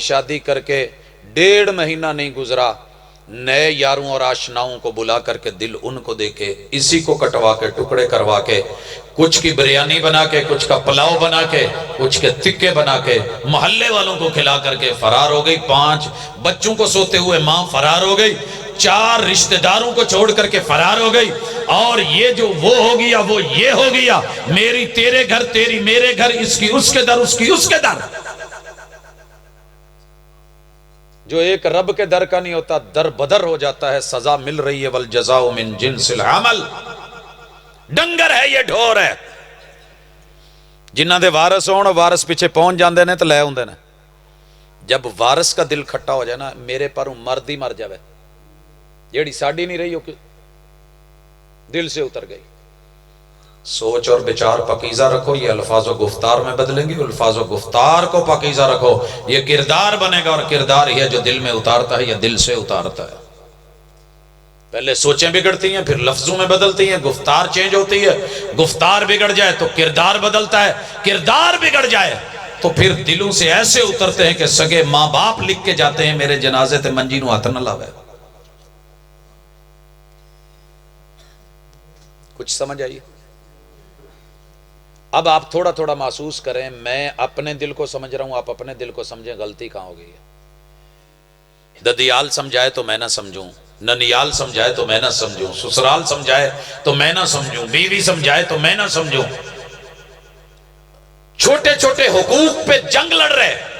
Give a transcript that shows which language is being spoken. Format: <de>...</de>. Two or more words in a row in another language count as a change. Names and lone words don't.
<ur>شادی کر کے 1.5 مہینہ نہیں گزرا نئے یاروں اور آشناؤں کو بلا کر کے دل ان کو دے کے اسی کو کٹوا کے ٹکڑے کروا کے کچھ کی بریانی بنا کے کچھ کا پلاؤ بنا کے کچھ کے تکے بنا کے محلے والوں کو کھلا کر کے فرار ہو گئی 5 بچوں کو سوتے ہوئے ماں فرار ہو گئی 4 رشتہ داروں کو چھوڑ کر کے فرار ہو گئی اور یہ جو وہ ہو گیا وہ یہ ہو گیا میری تیرے گھر تیری میرے گھر اس کی اس کے در اس کی اس کے در جو ایک رب کے در کا نہیں ہوتا در بدر ہو جاتا ہے سزا مل رہی ہے</ur> <ar>والجزاء من جنس العمل</ar> <ur>ڈنگر ہے یہ ڈھور ہے</ur> <pa>جنہاں دے وارث ہون وارث پیچھے پہنچ جاندے نے تے لے ہوندے نے</pa> <ur>جب وارث کا دل کھٹا ہو جائے نا</ur> <pa>میرے پروں مرد ہی مر جاوے جیڑی ساڈی نہیں رہی ہو</pa> <ur>کہ دل سے اتر گئی سوچ اور بچار پاکیزہ رکھو یہ الفاظ و گفتار میں بدلیں گے الفاظ و گفتار کو پاکیزہ رکھو یہ کردار بنے گا اور کردار ہی ہے جو دل میں اتارتا ہے یا دل سے اتارتا ہے پہلے سوچیں بگڑتی ہیں، پھر لفظوں میں بدلتی ہیں، گفتار چینج ہوتی ہے، گفتار بگڑ جائے تو کردار بدلتا ہے، کردار بگڑ جائے تو پھر دلوں سے ایسے اترتے ہیں کہ سگے ماں باپ لکھ کے جاتے ہیں</ur> <pa>میرے جنازے تے منجی نو ہاتھ نہ لاوے۔ کچھ سمجھ آئیے؟</pa> <ur>اب آپ تھوڑا تھوڑا محسوس کریں، میں اپنے دل کو سمجھ رہا ہوں، آپ اپنے دل کو سمجھیں، غلطی کہاں ہو گئی ہے؟ ددیال سمجھائے تو میں نہ سمجھوں، ننیال سمجھائے تو میں نہ سمجھوں، سسرال سمجھائے تو میں نہ سمجھوں، بیوی سمجھائے تو میں نہ سمجھوں، چھوٹے چھوٹے حقوق پہ جنگ لڑ رہے۔</ur>